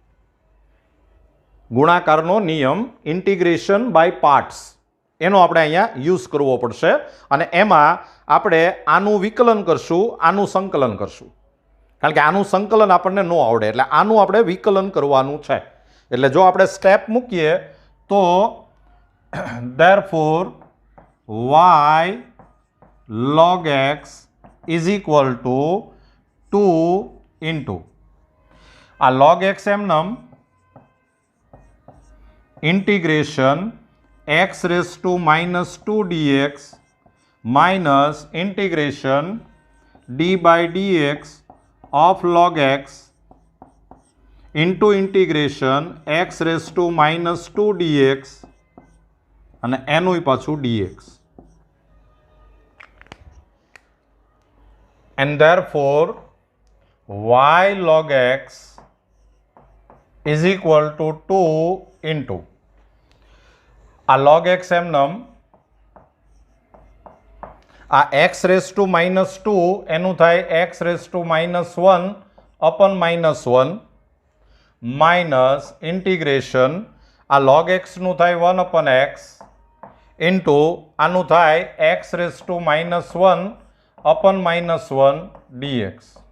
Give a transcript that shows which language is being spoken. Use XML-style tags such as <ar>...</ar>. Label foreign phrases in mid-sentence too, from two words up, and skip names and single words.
<gu>ગુણાકારનો નિયમ</gu> <en>integration by parts,</en> <gu>એનો આપણે અહીંયા યુઝ કરવો પડશે. અને એમાં આપણે આનું વિકલન કરશું, આનું સંકલન કરશું, કારણ કે આનું સંકલન આપણને ન આવડે, એટલે આનું આપણે વિકલન કરવાનું છે. એટલે જો આપણે સ્ટેપ મૂકીએ તો</gu> <en>therefore y log x is equal to 2 into આ log x એમનેમ integration x raised to -2 dx minus integration d by dx of log x into integration x raised to -2 dx</en> <gu>અને એનું પાછું</gu> <en>dx. And therefore y log x is equal to 2 into આ log x એમનમ આ x raise to -2</en> <gu>એનું થાય</gu> <en>x raise to -1 upon -1 minus integration આ log x</en> <gu>નું થાય</gu> <en>1 upon x into</en> <gu>આનું થાય</gu> <en>x raise to -1 upon -1 dx.</en>